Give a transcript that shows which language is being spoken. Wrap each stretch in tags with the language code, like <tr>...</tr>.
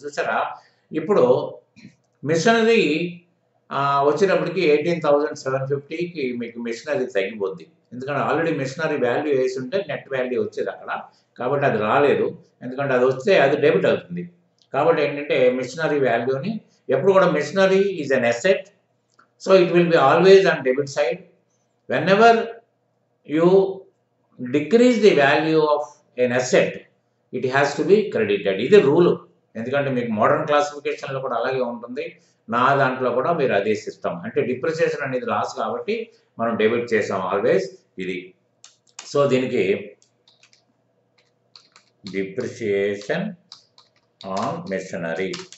<te>చూసారా, ఇప్పుడు మిషనరీ వచ్చేటప్పటికి 18,750కి మీకు మిషనరీ తగ్గిపోద్ది. ఎందుకంటే ఆల్రెడీ మిషనరీ వాల్యూ వేసి ఉంటే నెట్ వాల్యూ వచ్చేది అక్కడ. కాబట్టి అది రాలేదు. ఎందుకంటే అది వస్తే అది డెబిట్ అవుతుంది. కాబట్టి ఏంటంటే మిషనరీ వాల్యూని ఎప్పుడు కూడా</te> <en>Machinery is an asset. So it will be always on debit side. When you decrease the value of an asset, it has to be credited.</en> <te>ఇది రూల్. ఎందుకంటే మీకు మోడర్న్ క్లాసిఫికేషన్లో కూడా అలాగే ఉంటుంది. నా దాంట్లో కూడా మీరు అదే సిస్టమ్. అంటే డిప్రిసియేషన్ అనేది లాస్ కాబట్టి మనం డెబిట్ చేసాం ఆల్వేస్ ఇది. సో దీనికి డిప్రిసియేషన్ ఆన్ మెషినరీ.</te>